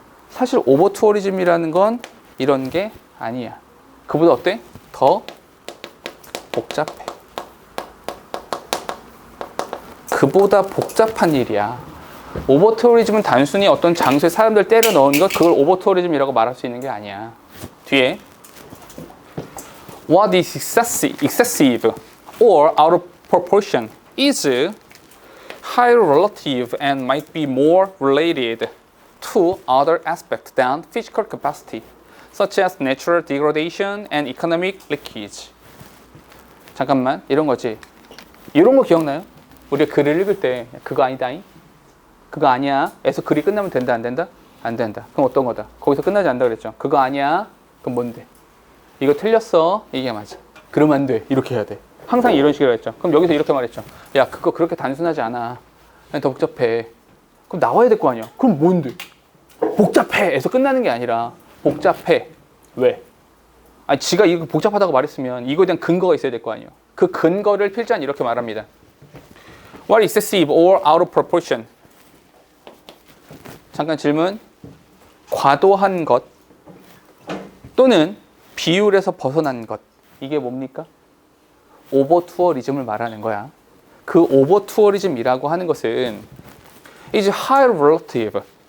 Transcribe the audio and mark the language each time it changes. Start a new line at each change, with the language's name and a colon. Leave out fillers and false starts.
Korean: 사실 오버투어리즘이라는 건 이런 게 아니야. 그보다 어때? 더 복잡해. 그보다 복잡한 일이야. 오버투어리즘은 단순히 어떤 장소에 사람들 때려 넣은 것, 그걸 오버투어리즘이라고 말할 수 있는 게 아니야. 뒤에
English: What is excessive or out of proportion is higher relative and might be more related to other aspects than physical capacity, such as natural degradation and economic leakage.
Korean: 잠깐만, 이런 거지. 이런 거 기억나요? 우리가 글을 읽을 때 그거 아니다잉? 그거 아니야. 에서 글이 끝나면 된다, 안 된다? 안 된다. 그럼 어떤 거다? 거기서 끝나지 않는다 그랬죠. 그거 아니야. 그럼 뭔데? 이거 틀렸어. 이게 맞아. 그러면 안 돼. 이렇게 해야 돼. 항상 이런 식으로 했죠. 그럼 여기서 이렇게 말했죠. 야, 그거 그렇게 단순하지 않아. 그냥 더 복잡해. 그럼 나와야 될 거 아니야. 그럼 뭔데? 복잡해. 에서 끝나는 게 아니라 복잡해. 왜? 아니, 지가 이거 복잡하다고 말했으면 이거에 대한 근거가 있어야 될 거 아니에요. 그 근거를 필자는 이렇게 말합니다. What is excessive or out of proportion? 잠깐 질문. 과도한 것 또는 비율에서 벗어난 것. 이게 뭡니까? 오버투어리즘을 말하는 거야. 그 오버투어리즘이라고 하는 것은
English: is higher relative.